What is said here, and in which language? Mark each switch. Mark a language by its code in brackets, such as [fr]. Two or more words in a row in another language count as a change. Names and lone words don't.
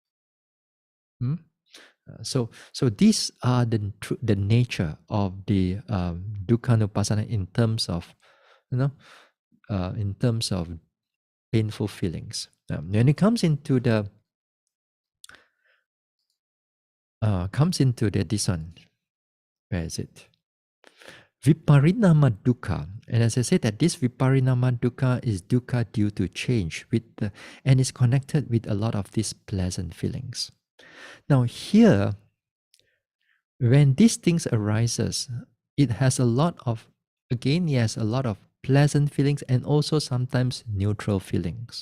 [en] So these are the nature of the Dukkhanupassana in terms of, in terms of painful feelings. When it comes into the this one, where is it? [pi] Viparinama dukkha. [en] And as I said, that this [pi] viparinama dukkha [en] is dukkha due to change and is connected with a lot of these pleasant feelings. Now here, when these things arises, it has a lot of pleasant feelings and also sometimes neutral feelings.